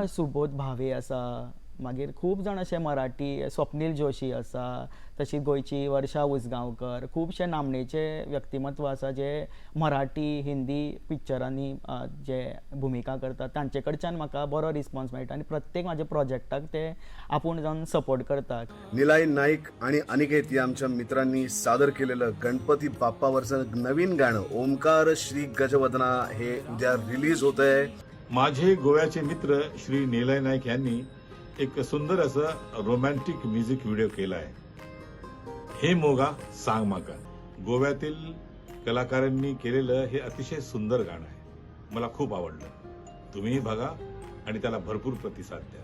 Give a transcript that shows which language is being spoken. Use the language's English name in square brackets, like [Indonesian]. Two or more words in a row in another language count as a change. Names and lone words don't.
[Konkani] सुबोध भावे आसा मागीर खूब जाण अशे मराठी स्वप्नील जोशी आसा तशी गोंयची वर्षा उसगांवकर खुबशे नामनेचे व्यक्तिमत्व आसा जे मराठी हिंदी पिक्चरांनी जे भुमिका करतात तांचे कडच्यान म्हाका बरो रिस्पॉन्स मेळटा आनी प्रत्येक म्हाज्या प्रोजेक्टाक ते आपूण जावन सपोर्ट करतात [Marathi] निलाय नाईक आणि अनिकेत या आमच्या मित्रांनी सादर केलेलं गणपती बाप्पावरचं नवीन गाणं ओंकार श्री गजवदना हे उद्या रिलीज होत आहे माझे गोव्याचे मित्र श्री निलय नाईक यांनी एक सुंदर असं [English] romantic music video [Marathi] केला आहे हे मोगा सांग माका गोव्यातील कलाकारांनी केलेलं हे अतिशय सुंदर गाणं आहे मला खूप आवडलं तुम्हीही बघा आणि त्याला भरपूर प्रतिसाद द्या